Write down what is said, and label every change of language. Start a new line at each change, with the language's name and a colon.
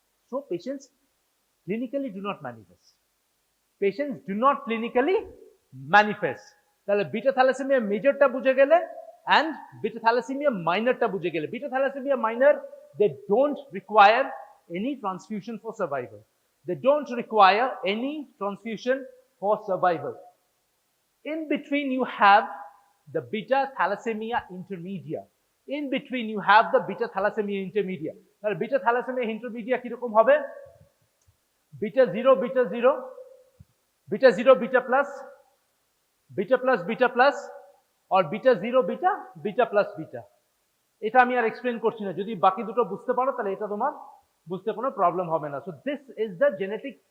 English: So patients clinically do not manifest. Patients do not clinically manifest.
Bangla: তাহলে beta thalassaemia মেজরটা বুঝে গেলে and beta thalassemia minorটা বুঝে গেলে।
English: Beta thalassemia minor they don't require any transfusion for survival. They don't require any transfusion for survival. In between you have the beta thalassemia intermedia. In between you have the beta thalassemia intermedia.
Bangla: তাহলে beta thalassaemia intermedia কিরকম হবে? Beta 0 beta 0 beta plus beta plus আর beta 0 beta plus beta. এটা আমি আর explain করছি না, যদি বাকি দুটো বুঝতে পারো তাহলে এটা তোমার বুঝতে কোনো প্রবলেম হবে না।
English: So this is the genetic.